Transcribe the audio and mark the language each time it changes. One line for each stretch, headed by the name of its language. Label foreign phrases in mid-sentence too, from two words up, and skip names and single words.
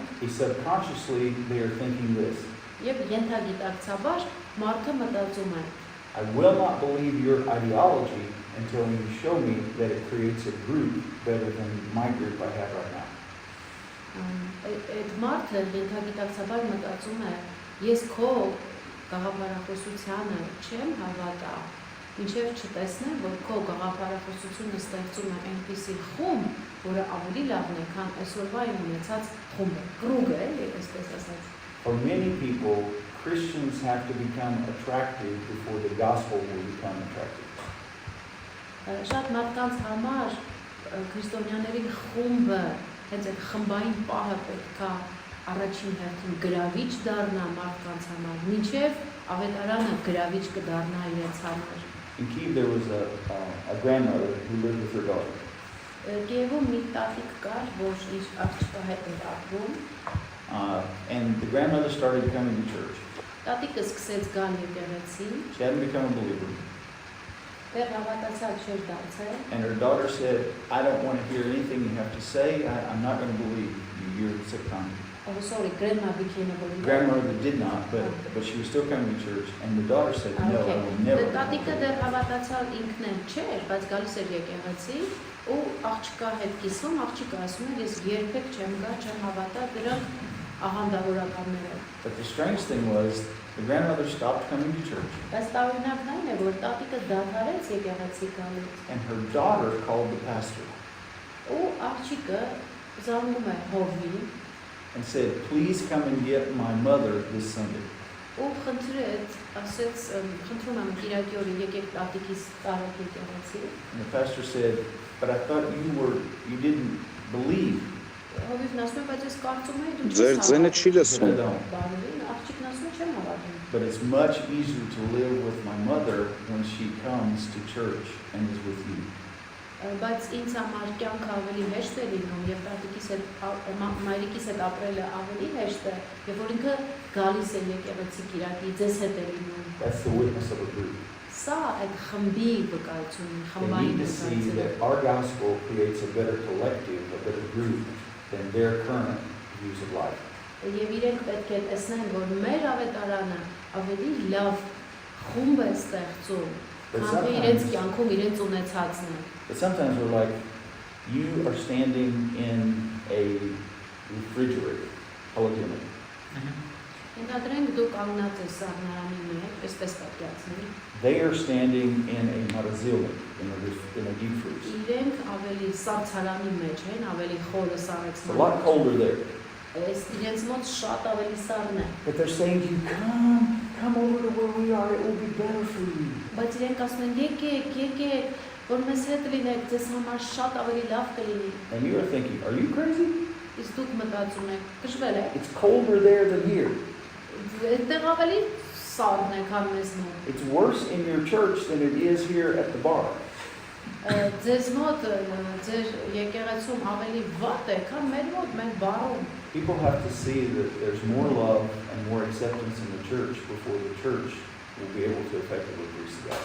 English: Subconsciously, they are thinking this:
Armenian: եւ ենթագիտակցաբար մարդը մտածում է
English: I will not believe your ideology until you show me that it creates a group better than my group I have right now.
Armenian: այդ մարդը ենթագիտակցաբար մտածում է ես քո գաղափարախոսությանը չեմ հավատա ինչեւ չտեսնեմ որ քո գաղափարախոսությունը ստեղծում է այնպիսի խումբ որը ավելի լավն է քան այսօրվա իմ ունեցած խումբը կրուգը այսպես ասած
English: For many people, Christians have to become attractive before the gospel will become attractive.
Armenian: Շատ մարդկանց համար քրիստոնյաների խումբը հենց այդ խմբային պահը պետքա առաջին հերթին գրավիչ դառնա մարդկանց համար, մինչև ավետարանը գրավիչ կդառնա իրենց համար։
English: In Kyiv, there was a grandmother who lived with her daughter.
Armenian: Կիևում մի տատիկ կար, որ իր աղջկա հետ էր ապրում,
English: And the grandmother started coming to church.
Armenian: տատիկը սկսեց գալ եկեղեցի,
English: She hadn't become a believer.
Armenian: դեռ հավատացյալ չէր դարձել,
English: And her daughter said, I don't want to hear anything you have to say. I'm not going to believe you. You're sick on me. oh sorry, grandma became a believer. Grandmother did not, but she was still coming to church. And the daughter said, no, I will never.
Armenian: Տատիկը դեռ հավատացյալ ինքն էլ չէր, բայց գալիս էր եկեղեցի ու աղջկա հետ կիսում, աղջիկը ասում էր, ես երբեք չեմ գա, չեմ հավատա դրանք աղանդավորականներ են։
English: But the strange thing was, the grandmother stopped coming to church.
Armenian: Բայց տարօրինակն այն է, որ տատիկը դադարեց եկեղեցի գալուց,
English: And her daughter called the pastor
Armenian: ու աղջիկը զանգում է հովին
English: and said, please come and get my mother this Sunday.
Armenian: ու խնդրեց, ասեց, խնդրում եմ Կիրակի օրը եկեք տատիկիս տարեք եկեղեցի։
English: And the pastor said, but I thought you didn't believe.
Armenian: Հովիվն ասում է, բայց ես կարծում եմ դու Ձեր ձենը չի
English: She said, I
Armenian: լսում։
English: don't.
Armenian: Բարին, աղջիկն ասում է չեմ հավատում։
English: But it's much easier to live with my mother when she comes to church and is with you.
Armenian: Բայց ինձ համար կյանքը ավելի հեշտ է լինում եւ տատիկիս հետ մայրիկիս հետ ապրելը ավելի հեշտ է եւ որ ինքը գալիս է եկեղեցի Կիրակի ձեզ հետ է լինում։
English: That's the witness of a group.
Armenian: Սա այդ խմբի վկայությունն է,
English: They
Armenian: խմբային
English: need to see
Armenian: վկայությունը։
English: that our gospel creates a better collective, a better group than their current views of life.
Armenian: Եվ իրենք պետք է տեսնեն, որ մեր ավետարանը ավելի լավ խումբ է ստեղծում, քան թե իրենց կյանքում իրենց ունեցածն է։
English: But sometimes we're like, you are standing in a refrigerator. Hallelujah.
Armenian: Ենթադրենք դու կանգնած ես սառնարանի մեջ, այսպես պատկերացնի։
English: They are standing in a marazilik. in a deep freeze.
Armenian: Իրենք ավելի սառցարանի մեջ են, ավելի խորը
English: It's a
Armenian: սառեցման։
English: lot colder there.
Armenian: Այս իրենց մոտ շատ ավելի սառն է։
English: But they're saying to you, come over to where we are, it will be better for you.
Armenian: Բայց իրենք ասում են եկեք, որ մեզ հետ լինեք, ձեզ համար շատ ավելի լավ կլինի։
English: And you are thinking, are you crazy?
Armenian: Իսկ դուք մտածում եք, կշվել եք։
English: It's colder there than here.
Armenian: Այդտեղ ավելի սառն է, քան մեզ մոտ։
English: It's worse in your church than it is here at the bar.
Armenian: Ձեզ մոտ ձեր եկեղեցում ավելի վատ է, քան մեր մոտ, մեր բարում։
English: People have to see that there's more love and more acceptance in the church before the church will be able to effectively preach the gospel.